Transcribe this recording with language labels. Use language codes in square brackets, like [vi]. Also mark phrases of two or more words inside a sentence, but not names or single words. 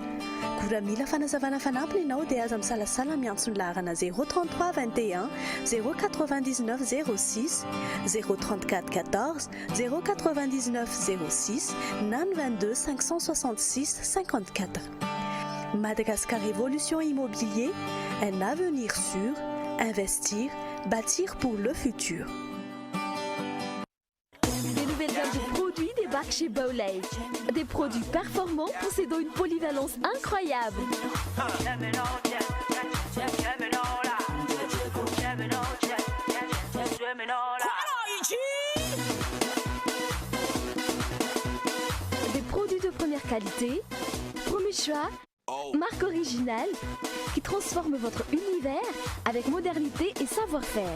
[mg] Gora mila fanazavana fanampiny ianao dia aza misalasala miantso ny laharana 033 21 099 06 034 14 099 06 na ny 22 566 54. [fr] Madagascar Révolution Immobilier, un avenir sûr, investir, bâtir pour le futur. Des nouvelles gammes de produits débarquent chez Baoley. Des produits performants possédant une polyvalence incroyable. Des produits de première qualité, premier choix, marque originale, qui transforme votre univers avec modernité et savoir-faire.